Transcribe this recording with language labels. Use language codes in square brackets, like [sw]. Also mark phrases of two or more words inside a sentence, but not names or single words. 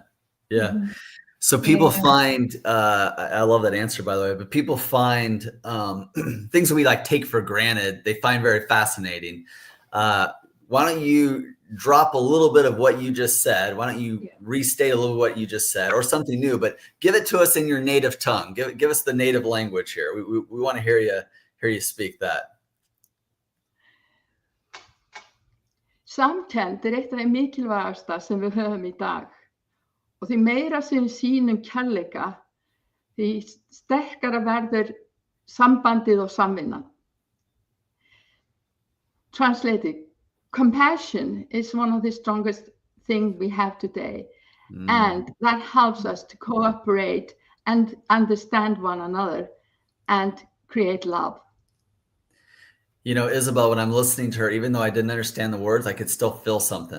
[en] So people find, I love that answer, by the way, but people find things that we like take for granted, they find very fascinating. Why don't you drop a little bit of what you just said? Why don't you restate a little what you just said, or something new, but give it to us in your native tongue. Give us the native language here. We want to hear you speak that. [is] Samkennd eitt af því mikilvægasta sem við höfum í dag. Og því meira sem við sýnum kærleika, því sterkara verður sambandið og samvinnan. [en] Translated, compassion is one of the strongest things we have today. And that helps us to cooperate and understand one another and create love. You know, Isabel, when I'm listening to her, even though I didn't understand the words, I could still feel something.